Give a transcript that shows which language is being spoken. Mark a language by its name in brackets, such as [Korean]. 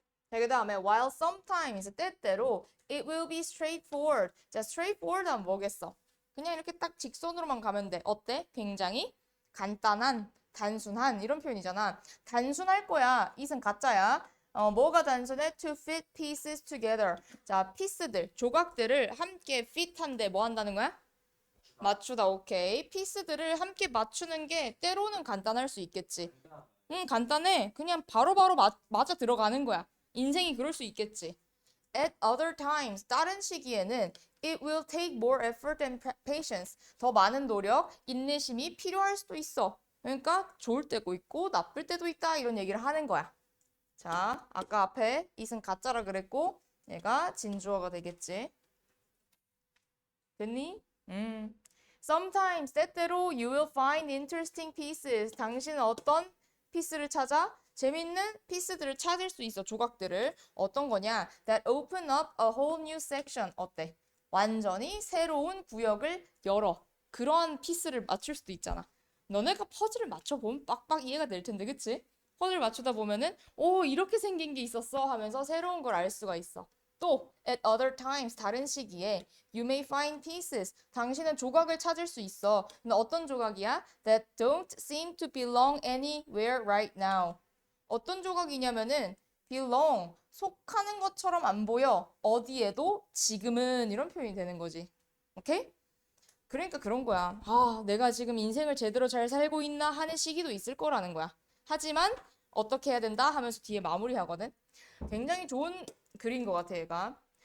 [Korean] 자, 그 다음에 [English] while sometimes, [Korean] 때때로 [English] it will be straightforward. [Korean] 자, straightforward 하면 뭐겠어? 그냥 이렇게 딱 직선으로만 가면 돼. 어때? 굉장히 간단한, 단순한 이런 표현이잖아. 단순할 거야. 이은 가짜야. 뭐가 단순해? [English] To fit pieces together. [Korean] 자, 피스들, 조각들을 함께 fit한데 뭐 한다는 거야? 맞추다, 오케이. 피스들을 함께 맞추는 게 때로는 간단할 수 있겠지. 간단해. 그냥 바로바로 맞아 들어가는 거야. 인생이 그럴 수 있겠지. [English] At other times, [Korean] 다른 시기에는 [English] it will take more effort and patience. [Korean] 더 많은 노력, 인내심이 필요할 수도 있어. 그러니까 좋을 때도 있고 나쁠 때도 있다 이런 얘기를 하는 거야. 자, 아까 앞에 it은 가짜라 그랬고 얘가 진주어가 되겠지. 됐니? [English] Sometimes, [Korean] 때때로 [English] you will find interesting pieces. [Korean] 당신은 어떤 피스를 찾아? 재밌는 피스들을 찾을 수 있어, 조각들을. 어떤 거냐? [English] That open up a whole new section. [Korean] 어때? 완전히 새로운 구역을 열어. 그런 피스를 맞출 수도 있잖아. 너네가 퍼즐을 맞춰보면 빡빡 이해가 될 텐데, 그치? 퍼즐 맞추다 보면은 오, 이렇게 생긴 게 있었어 하면서 새로운 걸 알 수가 있어. [English] 또 at other times, [Korean] 다른 시기에 [English] you may find pieces. [Korean] 당신은 조각을 찾을 수 있어. 근데 어떤 조각이야? [English] That don't seem to belong anywhere right now. [Korean] 어떤 조각이냐면은 belong, 속하는 것처럼 안 보여. 어디에도 지금은 이런 표현이 되는 거지. 오케이? 그러니까 그런 거야. 아, 내가 지금 인생을 제대로 잘 살고 있나 하는 시기도 있을 거라는 거야. 하지만 어떻게 해야 된다 하면서 뒤에 마무리하거든. 굉장히 좋은 글인 것 같아, 얘가.